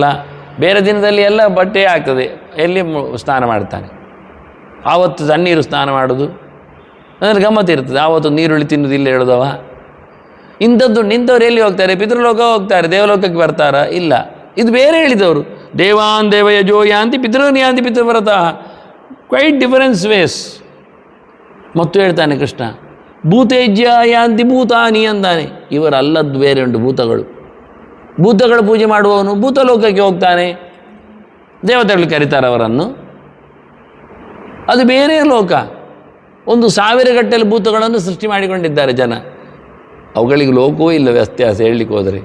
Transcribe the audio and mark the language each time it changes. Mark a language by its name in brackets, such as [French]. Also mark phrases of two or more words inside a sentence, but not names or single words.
[Kannada] ಬೇರೆ ದಿನದಲ್ಲಿ ಎಲ್ಲ ಬಟ್ಟೆ ಆಗ್ತದೆ, ಎಲ್ಲಿ ಸ್ನಾನ ಮಾಡ್ತಾನೆ. ಆವತ್ತು ತಣ್ಣೀರು ಸ್ನಾನ ಮಾಡೋದು ಅಂದರೆ ಗಮ್ಮತ್ತಿರ್ತದೆ. ಆವತ್ತು ನೀರುಳ್ಳಿ ತಿನ್ನೋದಿಲ್ಲ ಹೇಳೋದವ. ಇಂಥದ್ದು ನಿಂತವ್ರು ಎಲ್ಲಿ ಹೋಗ್ತಾರೆ? ಪಿತೃಲೋಕ ಹೋಗ್ತಾರೆ, ದೇವಲೋಕಕ್ಕೆ ಬರ್ತಾರಾ? ಇಲ್ಲ. ಇದು ಬೇರೆ ಹೇಳಿದವರು. [Sanskrit] ದೇವಾನ್ ದೇವಯಜೋ ಯಾಂತಿ ಪಿತೃನ್ ಯಾಂತಿ ಪಿತೃವ್ರತ, [English] quite different ways. [Kannada] ಮತ್ತು ಹೇಳ್ತಾನೆ ಕೃಷ್ಣ, [Sanskrit] ಭೂತೇಜ್ಯ ಯಾಂತಿ ಭೂತಾನಿ [Kannada] ಅಂತಾನೆ. ಇವರಲ್ಲದ್ದು ಬೇರೆ ಉಂಟು ಭೂತಗಳು. ಭೂತಗಳು ಪೂಜೆ ಮಾಡುವವನು ಭೂತಲೋಕಕ್ಕೆ ಹೋಗ್ತಾನೆ, ದೇವತೆಗಳು ಕರೀತಾರೆ ಅವರನ್ನು. ಅದು ಬೇರೆ ಲೋಕ. 1000 ಗಟ್ಟಲೆ ಭೂತಗಳನ್ನು ಸೃಷ್ಟಿ ಮಾಡಿಕೊಂಡಿದ್ದಾರೆ ಜನ. ಅವುಗಳಿಗೆ ಲೋಕವೂ ಇಲ್ಲ ವ್ಯತ್ಯಾಸ ಹೇಳಲಿಕ್ಕೆ ಹೋದರೆ.